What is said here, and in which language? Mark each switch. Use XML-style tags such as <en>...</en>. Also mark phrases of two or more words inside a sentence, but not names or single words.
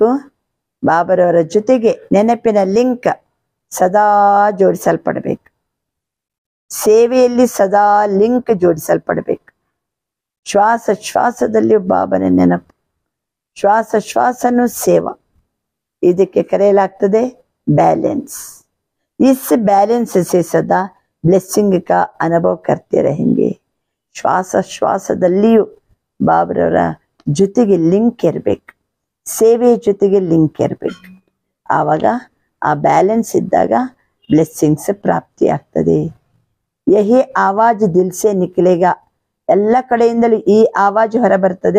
<kn>ಬಾಬರವರ ಜೊತೆಗೆ ನೆನಪಿನ ಲಿಂಕ್ ಸದಾ ಜೋಡಿಸಲ್ಪಡಬೇಕು. ಸೇವೆಯಲ್ಲಿ ಸದಾ ಲಿಂಕ್ ಜೋಡಿಸಲ್ಪಡಬೇಕು. ಶ್ವಾಸದಲ್ಲಿ ಬಾಬನ ನೆನಪು, ಶ್ವಾಸನು ಸೇವಾ. ಇದಕ್ಕೆ ಕರೆಯಲಾಗ್ತದೆ बैलेंस.</kn> <hi>इस बैलेंस से सदा ब्लेसिंग का अनुभव करते रहेंगे.</hi> <kn>ಶ್ವಾಸದಲ್ಲಿಯೂ ಬಾಬರವರ ಜೊತೆಗೆ ಲಿಂಕ್ ಇರಬೇಕು, ಸೇವೆ ಜೊತೆಗೆ ಲಿಂಕ್ ಇರಬೇಕು. ಆವಾಗ ಆ ಬ್ಯಾಲೆನ್ಸ್ ಇದ್ದಾಗ ಬ್ಲೆಸ್ಸಿಂಗ್ಸ್ ಪ್ರಾಪ್ತಿ ಆಗ್ತದೆ.</kn> <hi>यही आवाज़ दिल से निकलेगा,</hi> <kn>ಎಲ್ಲ ಕಡೆಯಿಂದಲೂ ಈ ಆವಾಜ್ ಹೊರ ಬರ್ತದೆ.</kn>